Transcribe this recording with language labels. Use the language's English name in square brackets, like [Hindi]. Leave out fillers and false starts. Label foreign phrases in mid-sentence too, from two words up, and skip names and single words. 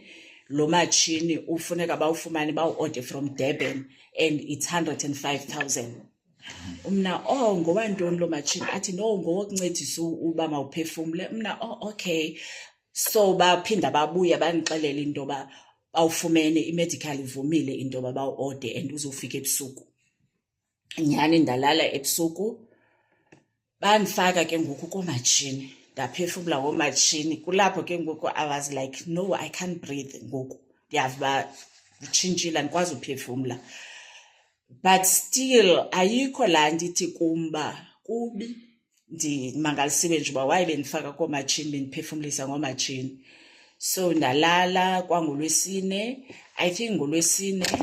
[Xhosa] Lo matshini ufuneka bawufumane bawu-order [English] from Durban and it's 105,000. [Xhosa] Umna ngowantoni lo matshini? Athi no, ngowokuncedisa uba mawuphefumle. Mna okay. So baphinda babuya bandixelela into yoba bawufumene, i-medical ivumile into yoba bawu-order and uzofika ebusuku. Nyhani ndalala ebusuku, bandifaka ke ngoku koomatshini, ndaphefumla ngoomatshini. Kulapho ke ngoku [English] I was like no, I can't breathe [Xhosa] ngoku. Ndiyava uba nditshintshile andikwazi uphefumla. But still ayikho laa nto ithi kumba kubi ndimangalisiwe nje uba waye bendifaka koomatshini bendiphefumlisa ngoomatshini. So ndalala kwangoLwesine, [English] I think [Xhosa] ngoLwesine